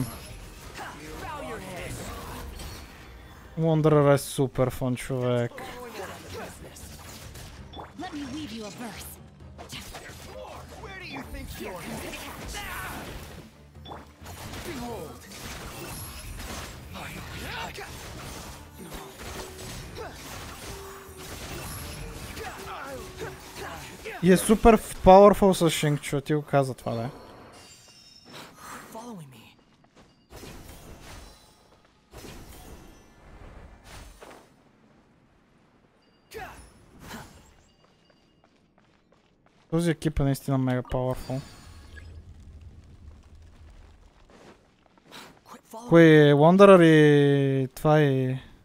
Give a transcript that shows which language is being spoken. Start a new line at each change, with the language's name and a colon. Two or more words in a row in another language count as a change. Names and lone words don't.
English: Bow your head. Wanderer is super fun, човек. Let me weave you a verse. Where do you think you're headed? Behold.
Bulgarian: И е супер powerful с Шингчу, ти го каза това, да.
English: Following me.
Bulgarian: Този екип е наистина мега powerful. Кой е Wanderer и това е...